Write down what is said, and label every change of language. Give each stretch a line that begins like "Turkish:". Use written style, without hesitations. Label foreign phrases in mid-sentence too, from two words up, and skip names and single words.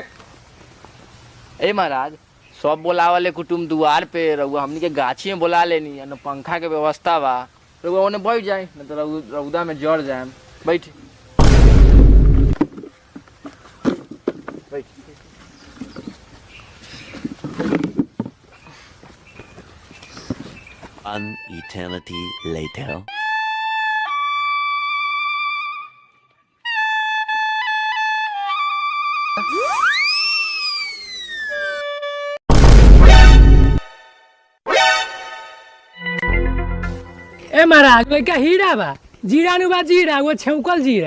Bhojpuri: ए महाराज सब बोला वाले कुटुम दुआर पे रहुआ हमनी के गाछी में बोला लेनी न पंखा के व्यवस्था बा रहुआ ओने बैठ जाए न तो रौदा में जड़ जाए। बैठ बैठ।
English: An eternity later.
Bhojpuri: ए महाराज लड़का हीरा बा जीरा नु बा जीरा वो छौकल जीरा।